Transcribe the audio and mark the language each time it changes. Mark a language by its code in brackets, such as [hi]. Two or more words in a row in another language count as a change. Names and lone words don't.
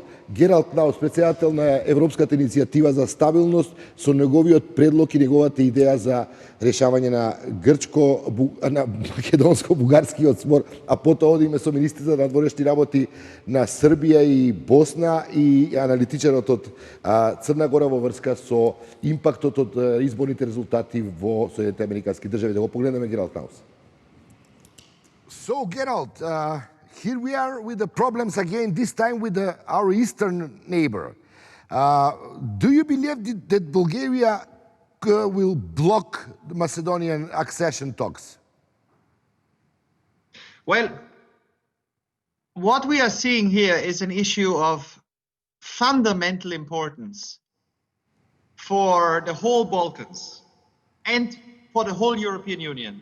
[mk] Гералд Кнаус, председател на Европската иницијатива за стабилност, со неговиот предлог и неговата идеја за решавање на македонско-бугарскиот спор, а потоа одиме со министрите за надворешни работи на Србија и Босна и аналитичарот од Црна Гора во врска со импактот од изборните резултати во Соединетите Американски држави. Да го погледнеме Гералд Кнаус. [en] So, Gerald, here we are with the problems again, this time with our eastern neighbor. Do you believe that Bulgaria will block the Macedonian accession talks? Well, what we are seeing here is an issue of fundamental importance for the whole Balkans and for the whole European Union.